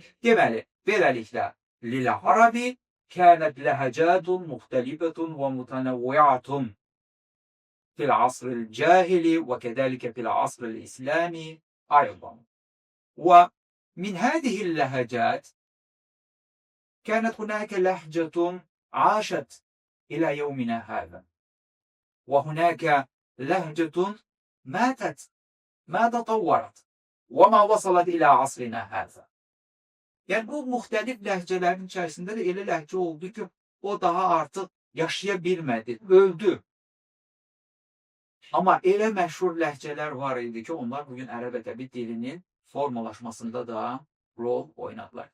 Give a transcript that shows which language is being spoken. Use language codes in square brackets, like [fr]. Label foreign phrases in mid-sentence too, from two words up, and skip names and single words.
[az] Deməli, beləliklə, [ar] للعرب كانت لهجات مختلفة ومتنوعة في العصر الجاهلي وكذلك في العصر الإسلامي أيضا. ومن هذه اللهجات كانت هناك لهجة عاشت إلى يومنا هذا وهناك لهجة ماتت ما تطورت وما وصلت إلى عصرنا هذا. [az] Yəni bu müxtəlif ləhcələrin içərisində də elə ləhcə oldu ki, o daha artıq yaşaya bilmədi, öldü. Amma elə məşhur ləhcələr var idi ki, onlar bugün ərəb ədəbi dilinin formalaşmasında da rol oynadılar.